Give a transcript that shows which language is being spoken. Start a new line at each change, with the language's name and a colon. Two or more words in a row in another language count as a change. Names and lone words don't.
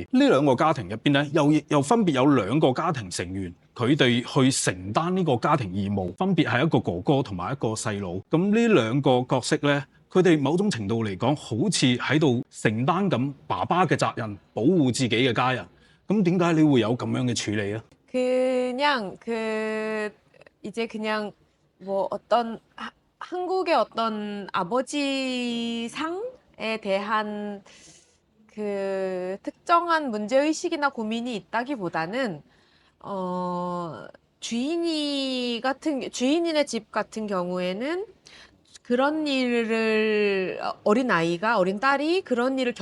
Cantonese: 呢兩個家庭入邊咧，又分別有兩個家庭成員，佢哋去承擔呢個家庭義務，分別係一個哥哥同埋一個細佬。咁呢兩個角色咧，佢哋某種程度嚟講，好似喺度承擔緊爸爸嘅責任，保護自己嘅家人。咁點解你會有咁樣嘅處理啊？
Korean: 그냥 이제 그냥 뭐 어떤 한국의 어떤 아버지상에 대한 그 특정한 문제의식이나 고민이 있다기보다는 주인이네 집 같은 경우에는 그런 일을 어린 딸이 그런 일을